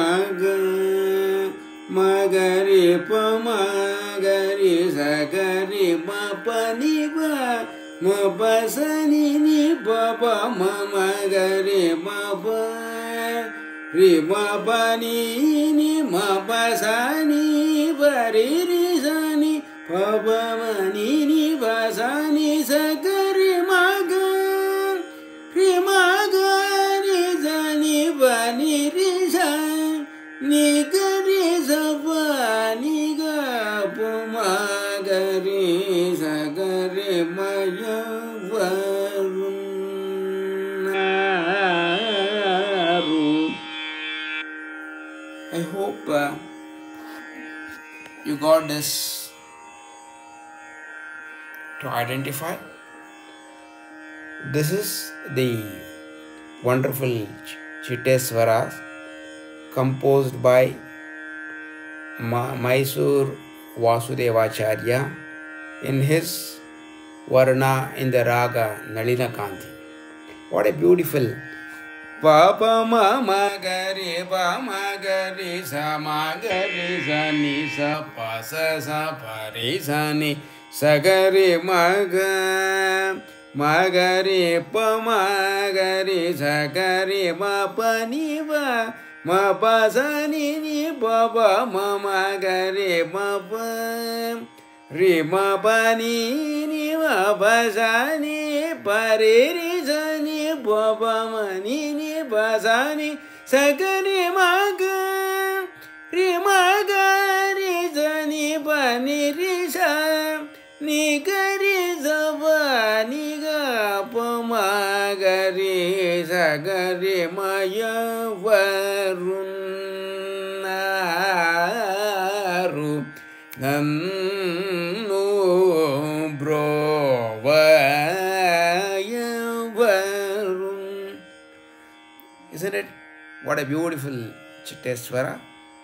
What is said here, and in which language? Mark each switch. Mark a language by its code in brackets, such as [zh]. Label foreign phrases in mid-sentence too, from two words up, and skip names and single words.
[en] magari pa magari sa gari ma pa ni ba ma pa sa ni pa pa mama gari ma pa ri ma pa ni ma pa sa ni pa ri ri sa ni pa pa ma ni pa sa ni sa ga ri ma ga ri sa ni pa ni ri sa ni ga ri sa pa ni ga pa ma ga ri sa ga ri ma ya va I hope you got this to identify. This is the wonderful Chitteswaras composed by Mysore Vasudevacharya in his Varna in the Raga Nalinakanti. What a beautiful Papa mama gari pa magari sa ni sa pa sa pari sa ni sa gari magari pa magari sa gari ma pa ni ba ma pa sa ni pa pa mama gari ma pa ri ma pa ni ma pa sa ni pa ri ri sa ni pa pa ma ni pa sa ni sa ga ri ma ga ri sa ni pa ni ri sa ni ga ri sa pa ni ga pa ma ga ri sa ga ri ma ya [te] varunaru nannu bro [en] Isn't it? What a beautiful Chitteswara.